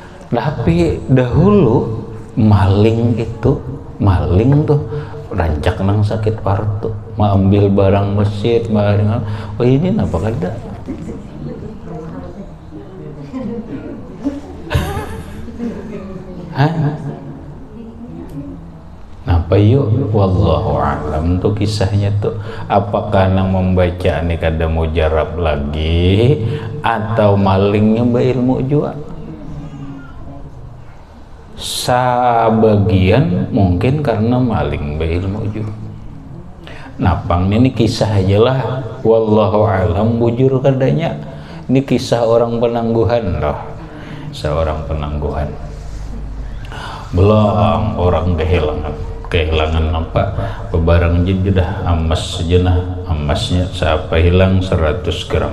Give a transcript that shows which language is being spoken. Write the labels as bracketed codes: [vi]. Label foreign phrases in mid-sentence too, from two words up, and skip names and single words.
[bjn] Tapi dahulu maling tuh rancak nang sakit partu, mau ambil barang masjid, oh ini apa kada? Hah? Napa yuk? [ar] والله أعلم [bjn] tuh kisahnya tuh. Apakah nang membaca ini kada mujarab lagi atau malingnya berilmu juga? Sebagian mungkin karena maling berilmu juga. Napang ini kisah aja lah. [ar] والله أعلم [bjn] bujur kadanya. Ini kisah orang penangguhan loh. Seorang penangguhan. Belum orang kehilangan apa? Bebarang jedah amas sejenah. Amasnya siapa hilang 100 gram.